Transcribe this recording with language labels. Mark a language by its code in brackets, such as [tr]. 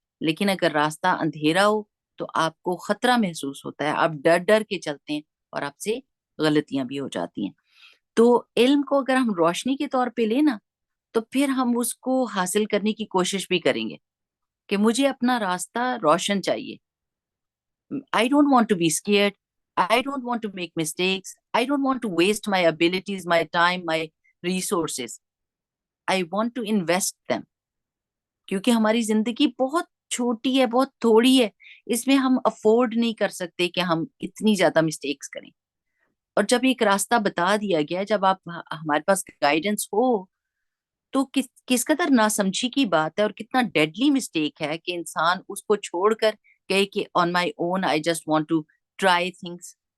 [hi] लेकिन अगर रास्ता अंधेरा हो तो आपको खतरा महसूस होता है, आप डर डर के चलते हैं और आपसे गलतियां भी हो जाती हैं। तो इल्म को अगर हम रोशनी के तौर पे लेना तो फिर हम उसको हासिल करने की कोशिश भी करेंगे कि मुझे अपना रास्ता रोशन चाहिए। [en] I don't want to be scared. I don't want to make mistakes. I don't want to waste my abilities, my time, my resources. I want to invest them. [hi] क्योंकि हमारी जिंदगी बहुत छोटी है, बहुत थोड़ी है। इसमें हम अफोर्ड नहीं कर सकते कि हम इतनी ज्यादा मिस्टेक्स करें। और जब एक रास्ता बता दिया गया है, जब आप हमारे पास गाइडेंस हो तो किस कदर नासमझी की बात है और कितना डेडली मिस्टेक है कि इंसान उसको छोड़कर कहे कि [en] On my own I just want to try things.